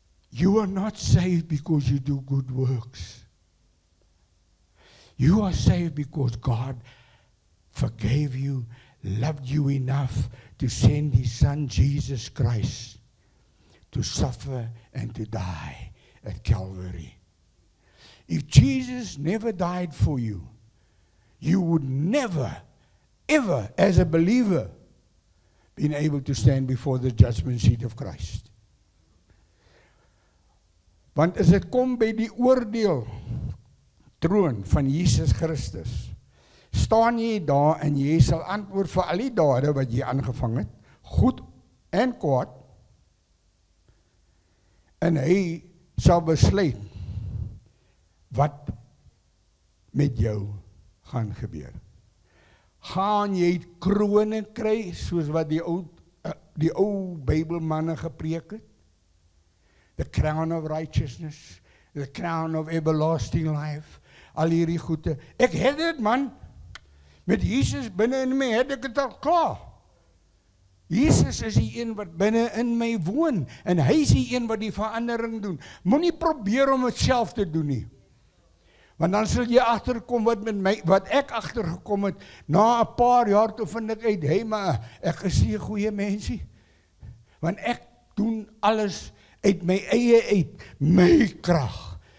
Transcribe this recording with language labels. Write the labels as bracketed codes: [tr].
[en] You are not saved because you do good works. You are saved because God forgave you, loved you enough to send His Son, Jesus Christ, to suffer and to die at Calvary. If Jesus never died for you, you would never, ever, as a believer, been able to stand before the judgment seat of Christ. [af] Want as dit kom by die oordeel troon van Jesus Christus, staan jy daar en jy sal antwoord vir al die dade wat jy aangevang het, goed en kwaad, en hy sal besluit wat met jou gaan gebeur. Gaan jy krone kry, soos wat die ou Bybelmanne gepreek het? [en] The crown of righteousness, the crown of everlasting life, [af] al hierdie goede. Ek het dit, man. Met Jesus binne in my het ek dit al klaar. Jesus is die een wat binne in my woon, en hy is die een wat die verandering doen. Moenie probeer om het self te doen nie. Want dan sal jy agterkom wat ek agtergekom het, na 'n paar jaar toe vind ek uit, hey, maar ek is nie 'n goeie mensie. Want ek doen alles uit my eie uit, my krag.